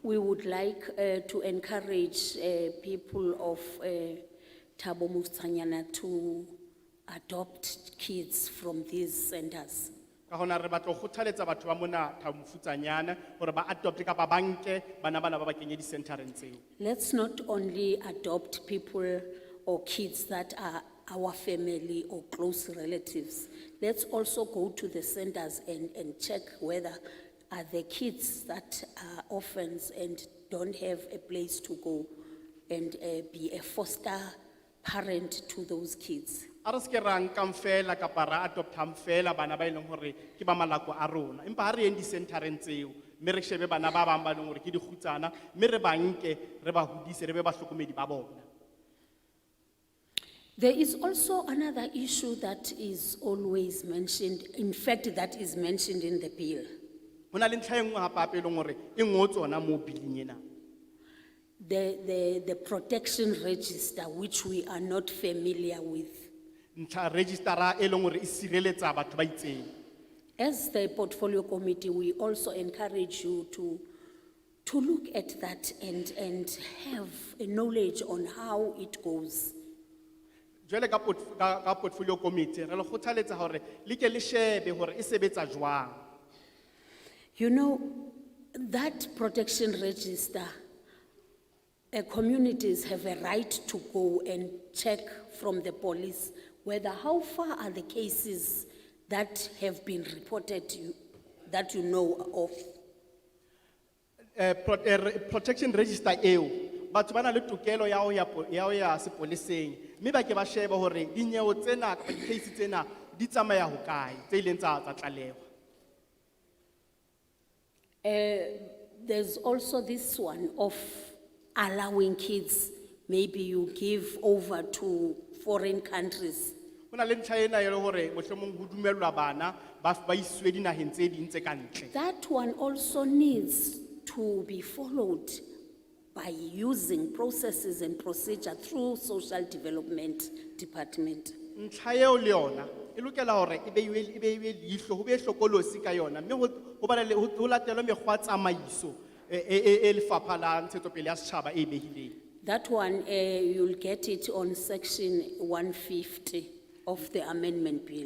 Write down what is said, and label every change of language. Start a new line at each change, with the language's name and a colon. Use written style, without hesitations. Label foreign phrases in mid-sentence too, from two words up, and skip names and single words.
English: We would like to encourage people of Thabo Mofokeng to adopt kids from these centers.
Southern Sotho: Ka hona re batla ho kgothaletsa batho ba mona Mofutsanyana hore ba adopt kapa ba nke bana bana ba ba kenye di-centereng tseo.
English: Let's not only adopt people or kids that are our family or close relatives. Let's also go to the centers and check whether are the kids that are orphans and don't have a place to go and be a foster parent to those kids.
Southern Sotho: Ara se ke ra nkang fela kapa ra adoptang fela bana ba e leng hore ke ba malako a rona. Empa ha re yeng di-centereng tseo, mme re shebe bana ba bang ba leng hore ke dikgutsana, mme re ba nke, re ba hodise, re be bahlokomedi ba bona.
English: There is also another issue that is always mentioned, in fact, that is mentioned in the bill.
Southern Sotho: Ho na le ntlha e nngwe hape hape e leng hore e ngotswe hona moo billing ena.
English: The protection register, which we are not familiar with.
Southern Sotho: Ntlha registera e leng hore e sireletsa batho ba itseng.
English: As the portfolio committee, we also encourage you to look at that and have a knowledge on how it goes.
Southern Sotho: Jwale ka
English: portfolio committee
Southern Sotho: re le kgothaletsa hore le ke le shebe hore e sebetsa jwang.
English: You know, that protection register, communities have a right to go and check from the police whether how far are the cases that have been reported that you know of. Protection register
Southern Sotho: eo batho ba na le tokelo ya ho ya sepoleseng mme ba ke ba shebe hore dinyeho tsena kapa di-case tsena di tsamaya hokae tse ileng tsa tlalehwa.
English: There's also this one of allowing kids, maybe you give over to foreign countries.
Southern Sotho: Ho na le ntlha ena e le hore mohlomong ho dumellwa bana ba iswe dinaheng tse ding tse ka ntle.
English: That one also needs to be followed by using processes and procedure through social development department.
Southern Sotho: Ntlha eo le yona e lokela hore e beiwe leihlo ho be hlokolosi ka yona mme ho latelwe mekgwa tsamaiso e lefapha la ntshetsopele ya setjhaba e behileng.
English: That one, you'll get it on section 150 of the amendment bill.